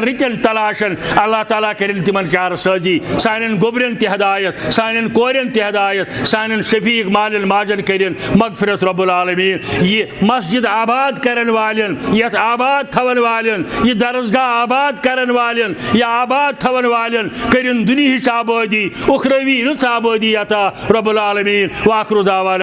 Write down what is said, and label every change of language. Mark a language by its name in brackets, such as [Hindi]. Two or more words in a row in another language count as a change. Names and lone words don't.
[Kashmiri] رتن تلاشن اللہ تعالیٰ کرن تمن چار سازی سانن گوبرن تہ ہدایت سانن کورن تہ ہدایت سانن شفیق مالن ماجن کرن مغفرت [Arabic] رب العالمین [Kashmiri] یہ مسجد آباد کرن والن یت آباد تھون والن یہ درسگاہ آباد کرن والن یہ آباد تھون والن کرن دنیہچ آبادی اخروی رس آبادی عطا [Arabic] رب العالمین واخر دعوانا